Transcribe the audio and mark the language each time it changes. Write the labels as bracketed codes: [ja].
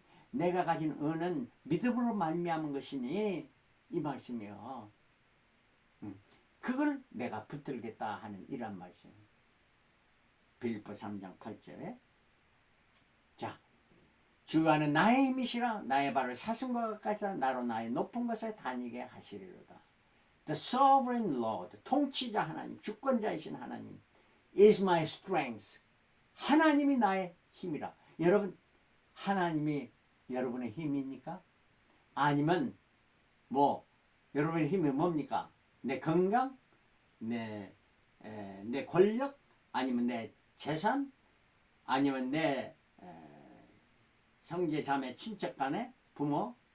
[ko] 내가 가진 은은 믿음으로 말미암은 것이니 이 말씀이요. 그걸 내가 붙들겠다 하는 이런 말씀이에요. 빌립보 3장 8절에 자 주 안은 나의 힘이시라 나의 발을 사슴과 가까이 나로 나의 높은 곳에 다니게 하시리로다. [en] The sovereign Lord, [ko] 통치자 하나님, 주권자이신 하나님 [en] is my strength. [ko] 하나님이 나의 힘이라. 여러분, 하나님이 여러분의 힘입니까? 아니면 여러분의 힘이 뭡니까? 내 건강? 내 권력? 아니면 내 재산? 아니면 내 형제, 자매, 친척 간에 부모?